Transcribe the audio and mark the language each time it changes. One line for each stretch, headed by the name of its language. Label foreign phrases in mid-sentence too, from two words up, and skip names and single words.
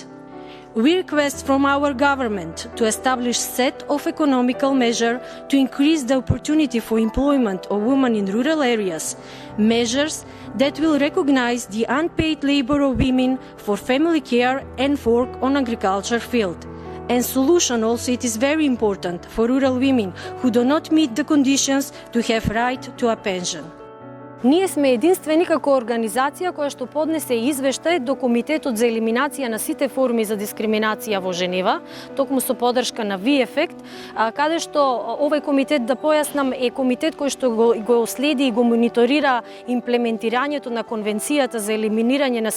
English: We request from our government to establish a set of economical measures to increase the opportunity for employment of women in rural areas, measures that will recognize the unpaid labor of women for family care and work on agriculture field. And solution also, it is very important for rural women who do not meet the conditions to have right to a pension.
Macedonian: Ние сме единствени како организација која што поднесе извештај до Комитетот за елиминација на сите форми за дискриминација во Женева, токму со подршка на VEFECT, каде што овој комитет, да појаснам, е комитет кој што го следи и го мониторира имплементирањето на Конвенцијата за елиминирање на